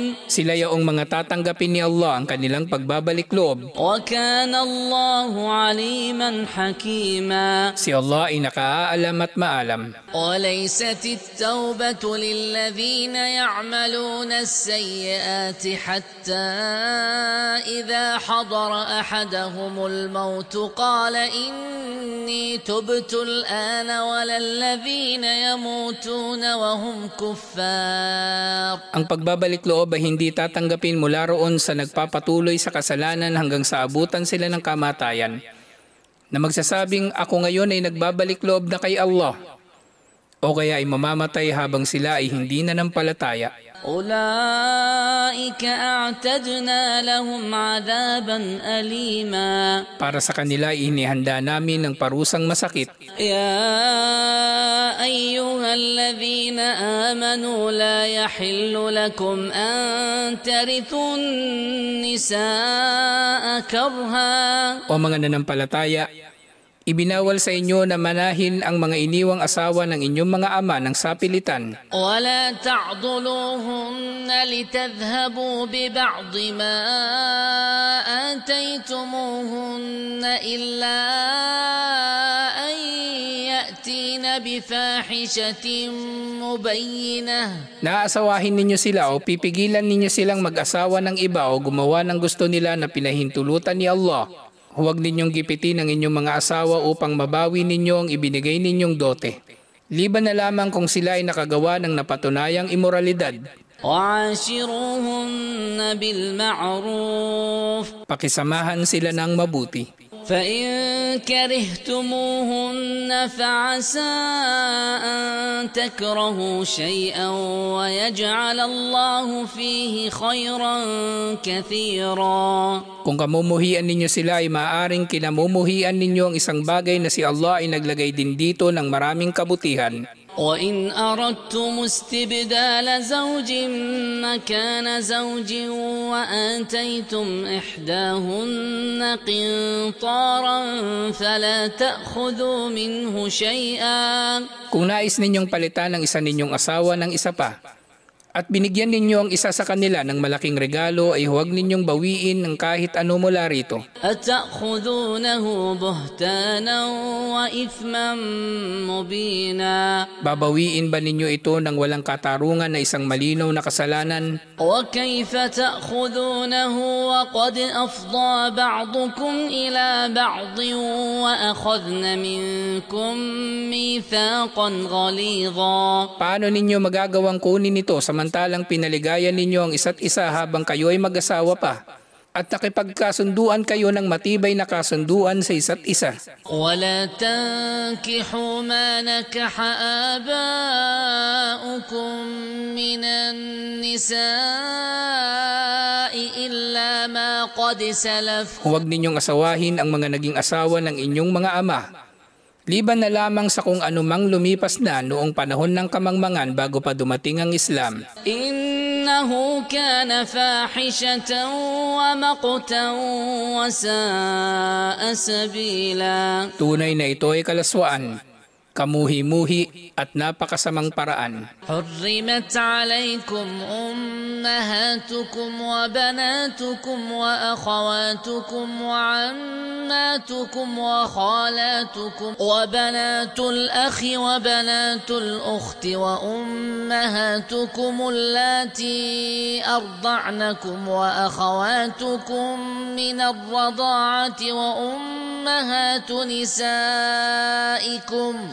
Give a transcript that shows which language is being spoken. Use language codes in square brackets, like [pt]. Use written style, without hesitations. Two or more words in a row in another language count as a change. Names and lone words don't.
[tl] Sila yaong mga tatanggapin ni Allah ang kanilang pagbabalik loob. [ar] وكان الله عليما حكيما [tl] Si Allah ay nakaalam at maalam. [ar] وليست التوبة للذين يعملون السيئات حتى إذا حضر أحدهم الموت قال إني تبت الآن ولا الذين يموتون وهم كفار. [tl] Ang pagbabalik loob ay hindi tatanggapin mula roon sa nagpapatuloy sa kasalanan hanggang sa abutan sila ng kamatayan, na magsasabing ako ngayon ay nagbabalik loob na kay Allah, o kaya ay mamamatay habang sila ay hindi nanampalataya. [ar] أولئك أعتدنا لهم عذابا أليما. [tl] Para sa kanila inihanda namin ng parusang masakit. [ar] يا أيها الذين آمنوا لا يحل لكم أن ترثوا النساء كرها. [tl] O mga nanampalataya, ibinawal sa inyo na manahin ang mga iniwang asawa ng inyong mga ama ng sapilitan. [ar] ولا تعضلوهن لتذهبوا ببعض ما آتيتموهن إلا أن يأتين بفاحشة مبينة. [tl] Naasawahin ninyo sila o pipigilan ninyo silang mag-asawa ng iba o gumawa ng gusto nila na pinahintulutan ni Allah. Huwag ninyong gipitin ang inyong mga asawa upang mabawi ninyo ang ibinigay ninyong dote. Liban na lamang kung sila ay nakagawa ng napatunayang imoralidad. [ar] وعاشروهن بالمعروف. [tl] Pakisamahan sila ng mabuti. [ar] فإن كرهتموهن فعسى أن تكرهوا شيئا ويجعل الله فيه خيرا كثيرا. [tl] Kung kamumuhian ninyo sila ay maaaring kinamumuhian ninyo ang isang bagay na si Allah ay naglagay din dito ng maraming kabutihan. [ar] وإن أردتم استبدال زوج مكان زوج وآتيتم إحداهن قنطارا فلا تأخذوا منه شيئا. [tl] Kung nais ninyong palitan ang isa ninyong asawa ng isa pa, at binigyan ninyo ang isa sa kanila ng malaking regalo, ay huwag ninyong bawiin ng kahit ano mula rito. [ar] أتأخذونه بهتانا وإثما مبينا. [tl] Babawiin ba ninyo ito ng walang katarungan na isang malinaw na kasalanan? [ar] وكيف تأخذونه وقد أفضى بعضكم إلى بعض وأخذن منكم ميثاقا غليظا. [tl] Paano ninyo magagawang kunin ito samantalang pinaligayan ninyo ang isa't isa habang kayo ay mag-asawa pa, at nakipagkasunduan kayo ng matibay na kasunduan sa isa't isa? [ar] ولا تنكحوا ما نكح آباؤكم من النساء إلا ما قد سلف. [tl] Huwag ninyong asawahin ang mga naging asawa ng inyong mga ama, liban na lamang sa kung anumang lumipas na noong panahon ng kamangmangan bago pa dumating ang Islam. [ar] إنه كان فاحشة ومقتا وساء سبيلا. [tl] Tunay na ito ay kalaswaan, kamuhi-muhi at napakasamang paraan. [ar] حرمت عليكم أمهاتكم وبناتكم وأخواتكم وعماتكم وخالاتكم وبنات الأخ وبنات الأخت وأمهاتكم اللاتي أرضعنكم وأخواتكم من الرضاعة وأمهات نسائكم